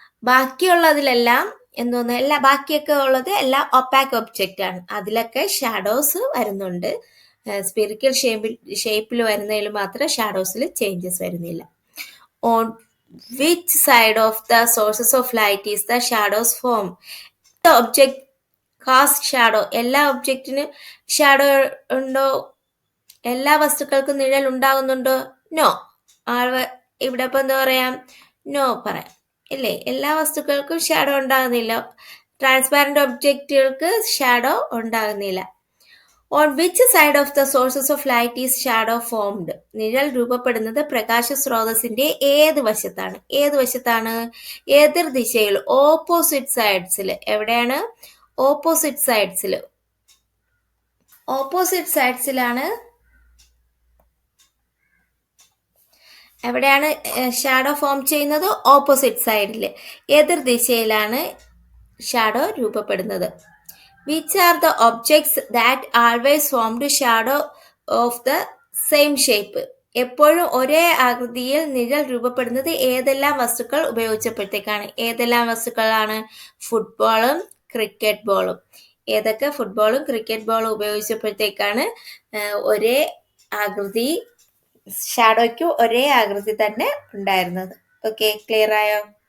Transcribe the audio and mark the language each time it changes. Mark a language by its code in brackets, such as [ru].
[ml] ബാക്കിയുള്ളതിലെല്ലാം ബാക്കിയൊക്കെ ഉള്ളത് എല്ലാം ഒപ്പാക്ക് ഒബ്ജക്റ്റ് ആണ്. അതിലൊക്കെ ഷാഡോസ് വരുന്നുണ്ട്. സ്പിറിക്കൽ ഷേപ്പിൽ വരുന്നതിൽ മാത്രം ഷാഡോസിൽ ചേഞ്ചസ് വരുന്നില്ല. [en] which side of the sources of light is the shadows form? The object cast shadow. [ml] എല്ലാ ഒബ്ജക്റ്റിനും ഷാഡോ ഉണ്ടോ? എല്ലാ വസ്തുക്കൾക്കും നിഴൽ ഉണ്ടാകുന്നുണ്ടോ? നോ. ഇവിടെ ഇപ്പൊ എന്താ പറയാം? നോ പറയാം ഇല്ലേ? എല്ലാ വസ്തുക്കൾക്കും ഷാഡോ ഉണ്ടാകുന്നില്ല. ട്രാൻസ്പാരന്റ് ഒബ്ജക്റ്റുകൾക്ക് ഷാഡോ ഉണ്ടാകുന്നില്ല. [en] On which side of the sources of light is shadow formed? [ml] നിഴൽ രൂപപ്പെടുന്നത് പ്രകാശ സ്രോതസ്സിന്റെ ഏത് വശത്താണ്? ഏത് വശത്താണ്? എതിർ ദിശയിൽ, ഓപ്പോസിറ്റ് സൈഡ്സിൽ. എവിടെയാണ്? ഓപ്പോസിറ്റ് സൈഡ്സിൽ. ഓപ്പോസിറ്റ് സൈഡ്സിലാണ്. എവിടെയാണ് ഷാഡോ ഫോം ചെയ്യുന്നത്? ഓപ്പോസിറ്റ് സൈഡിൽ, എതിർ ദിശയിലാണ് ഷാഡോ രൂപപ്പെടുന്നത്. [en] Which are the objects that always formed shadow of the same shape? [ml] എപ്പോഴും ഒരേ ആകൃതിയിൽ നിഴൽ രൂപപ്പെടുന്നത് ഏതെല്ലാം വസ്തുക്കൾ ഉപയോഗിച്ചപ്പോഴത്തേക്കാണ്? ഏതെല്ലാം വസ്തുക്കളാണ്? ഫുട്ബോളും ക്രിക്കറ്റ് ബോളും. ഏതൊക്കെ? ഫുട്ബോളും ക്രിക്കറ്റ് ബോളും ഉപയോഗിച്ചപ്പോഴത്തേക്കാണ് ഒരേ ആകൃതി, ഷാഡോയ്ക്ക് ഒരേ ആകൃതി തന്നെ ഉണ്ടായിരുന്നത്. ഓക്കെ, ക്ലിയർ ആയോ?